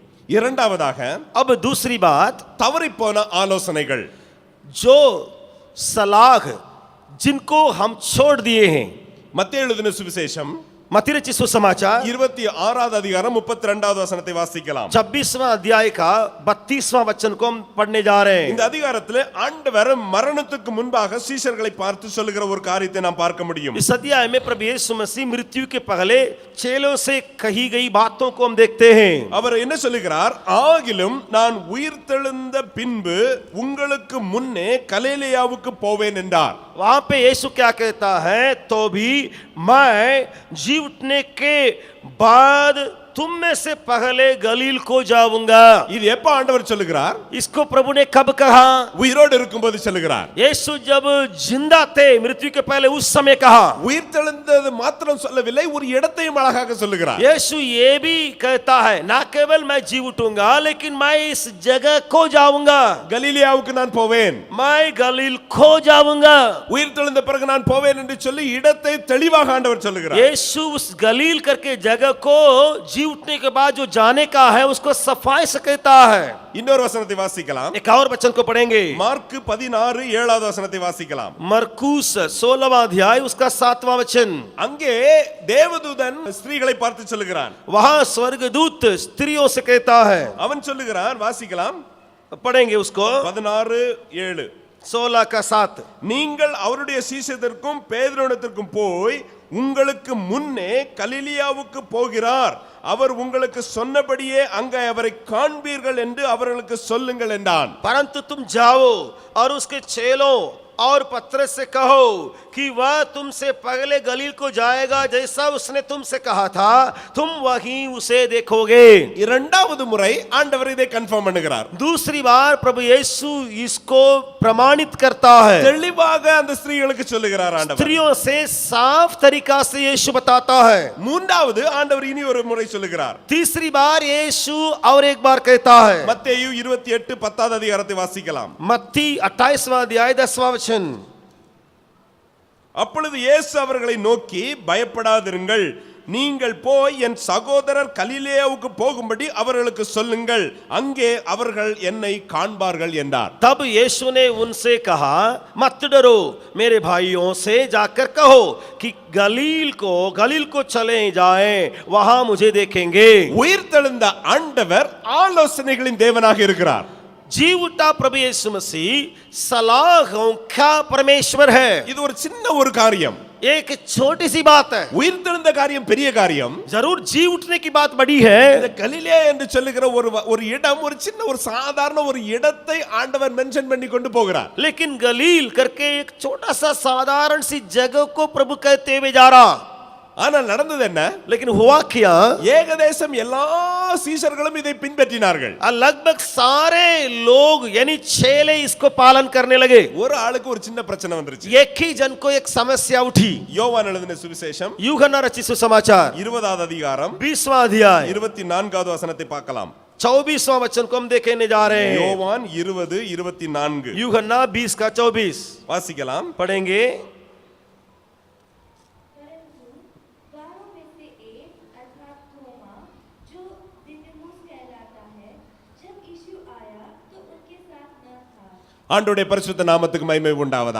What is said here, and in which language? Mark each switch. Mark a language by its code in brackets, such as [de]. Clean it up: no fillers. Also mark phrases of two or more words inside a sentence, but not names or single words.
[ta] இரண்டாவதாக [hi] अब दूसरी बात, [ta] தவறிப்போன ஆலோசனைகள், [hi] जो सलाह जिनको हम छोड़ दिए हैं। [ta] மத்தேயு எழுதின சுவிசேஷம் [hi] मत्ती रचित सुसमाचार [ta] 26வது அதிகாரம் 32வது வசனத்தை வாசிக்கலாம். [hi] 26वां अध्याय का 32वां वचन को हम पढ़ने जा रहे हैं। [ta] இந்த அதிகாரத்தில் ஆண்டவர் மரணத்துக்கு முன்பாக சீஷர்களை பார்த்து சொல்லுகிற ஒரு காரியத்தை நாம் பார்க்க முடியும். [hi] इस अध्याय में प्रभु यीशु मसीह मृत्यु के पहले चेलों से कही गई बातों को हम देखते हैं। [ta] அவர் என்ன சொல்லுகிறார்? ஆகிலும் நான் உயிர்த்தெழுந்த பின்பு உங்களுக்கு முன்னே கலிலேயாவுக்கு போவேன் என்றார். [hi] वहां पे यीशु क्या कहता है? तो भी मैं जी उठने के बाद तुम में से पहले गलील को जाऊंगा। [ta] இது எப்ப ஆண்டவர் சொல்லுகிறார்? [hi] इसको प्रभु ने कब कहा? [ta] உயிரோடு இருக்கும்போது சொல்லுகிறார். [hi] यीशु जब जिंदा थे, मृत्यु के पहले उस समय कहा। [ta] உயிர்த்தெழுந்தது மாத்திரம் சொல்லவில்லை, ஒரு இடத்தையும் அழகாக சொல்லுகிறார். [hi] यीशु ये भी कहता है, ना केवल मैं जी उठूंगा लेकिन मैं इस जगह को जाऊंगा। [ta] கலிலேயாவுக்கு நான் போவேன், [hi] मैं गलील को जाऊंगा। [ta] உயிர்த்தெழுந்த பிறகு நான் போவேன் என்று சொல்லி இடத்தை தெளிவாக ஆண்டவர் சொல்லுகிறார். [hi] यीशु उस गलील करके जगह को जी उठने के बाद जो जाने का है उसको सफाई से कहता है। [ta] இன்னொரு வசனத்தை வாசிக்கலாம். [hi] एक और वचन को पढ़ेंगे, [ta] மார்க் 16 7வது வசனத்தை வாசிக்கலாம். [hi] मरकुस 16वां अध्याय उसका 7वां वचन। [ta] அங்கே தேவதூதன் ஸ்திரீகளை பார்த்து சொல்லுகிறான். [hi] वहां स्वर्गदूत स्त्रियों से कहता है। [ta] அவன் சொல்லுகிறான், வாசிக்கலாம். [hi] पढ़ेंगे उसको [ta] 16 7. [hi] 16 का 7। [ta] நீங்கள் அவருடைய சீஷத்திற்கும் பேதுருவிடத்திற்கும் போய் உங்களுக்கு முன்னே கலிலேயாவுக்கு போகிறார், அவர் உங்களுக்கு சொன்னபடியே அங்கே அவரை காண்பீர்கள் என்று அவர்களுக்கு சொல்லுங்கள் என்றான். [hi] परंतु तुम जाओ और उसके चेलों और पतरस से कहो कि वह तुमसे पहले गलील को जाएगा, जैसा उसने तुमसे कहा था, तुम वहीं उसे देखोगे। [ta] இரண்டாவது முறை ஆண்டவர் இதை கன்ஃபார்ம் பண்ணுகிறார். [hi] दूसरी बार प्रभु यीशु इसको प्रमाणित करता है। [ta] தெளிவாக அந்த ஸ்திரீகளுக்கு சொல்லுகிறார் ஆண்டவர். [hi] स्त्रियों से साफ तरीका से यीशु बताता है। [ta] மூன்றாவது ஆண்டவர் இனி ஒரு முறை சொல்லுகிறார். [hi] तीसरी बार यीशु और एक बार कहता है। [ta] மத்தேயு 28 10வது அதிகாரத்தை வாசிக்கலாம். [hi] मत्ती 28वां अध्याय 10वां वचन। [ta] அப்பொழுது இயேசு அவர்களை நோக்கி, பயப்படாதிருங்கள், நீங்கள் போய் என் சகோதரர் கலிலேயாவுக்கு போகும்படி அவர்களுக்கு சொல்லுங்கள், அங்கே அவர்கள் என்னை காண்பார்கள் என்றார். [hi] तब यीशु ने उनसे कहा, मत डरो, मेरे भाइयों से जाकर कहो कि गलील को चले जाएं, वहां मुझे देखेंगे। [ta] உயிர்த்தெழுந்த ஆண்டவர் ஆலோசனைகளின் தேவனாக இருக்கிறார். [hi] जी उठा प्रभु यीशु मसीह सलाहों का परमेश्वर है। [ta] இது ஒரு சின்ன ஒரு காரியம், [hi] एक छोटी सी बात है। [ta] உயிர்த்தெழுந்த காரியம் பெரிய காரியம். [hi] जरूर जी उठने की बात बड़ी है। [ta] இந்த கலிலேயா என்று சொல்லுகிற ஒரு இடம், ஒரு சின்ன ஒரு சாதாரண ஒரு இடத்தை ஆண்டவர் மென்ஷன் பண்ணி கொண்டு போகிறார். [hi] लेकिन गलील करके एक छोटा सा साधारण सी जगह को प्रभु कहते हुए जा रहा। [ta] ஆனால் நடந்தது என்ன? [hi] लेकिन हुआ क्या? [ta] ஏகதேசம் எல்லா சீஷர்களும் இதை பின்பற்றினார்கள். [hi] लगभग सारे लोग यानी चेले इसको पालन करने लगे। [ta] ஒரு ஆளுக்கு ஒரு சின்ன பிரச்சனை வந்துருச்சு. [hi] एक ही जन को एक समस्या उठी। [ta] யோவான் எழுதின சுவிசேஷம் [hi] यूहन्ना रचित सुसमाचार [ta] 20வது அதிகாரம் [hi] 20वां अध्याय [ta] 24வது வசனத்தை பார்க்கலாம். [hi] 24वां वचन को हम देखने जा रहे हैं। [ta] யோவான் 20:24 [hi] यूहन्ना 20 का 24 [ta] வாசிக்கலாம். [hi] पढ़ेंगे। [ta] ஆண்டவருடைய பரிசுத்த நாமத்துக்கு மகிமை உண்டாவதாக.